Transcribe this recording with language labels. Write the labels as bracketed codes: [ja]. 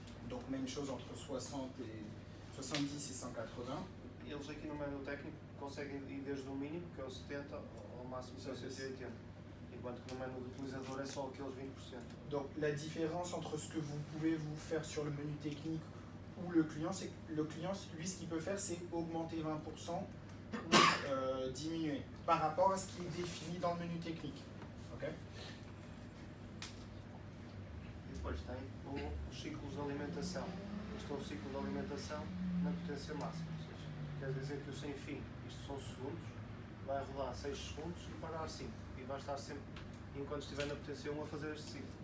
[fr] Donc même chose entre 70 et 180. [pt] Eles aqui no menu técnico conseguem ir desde o mínimo, que é o 70, ao máximo que é o 180. Enquanto que no menu do utilizador é só aqueles 20%. [fr] Donc la différence entre ce que vous pouvez vous faire sur le menu technique ou le client, c'est que le client, lui, ce qu'il peut faire, c'est augmenter 20% ou diminuer par rapport à ce qui est défini dans le menu technique. Ok? [pt] E depois tem os ciclos de alimentação. Este é o ciclo de alimentação na potência máxima. Ou seja, quer dizer que o sem fim, isto são segundos, vai rodar 6 segundos e parar 5. E vai estar sempre, enquanto estiver na potência 1, a fazer este ciclo.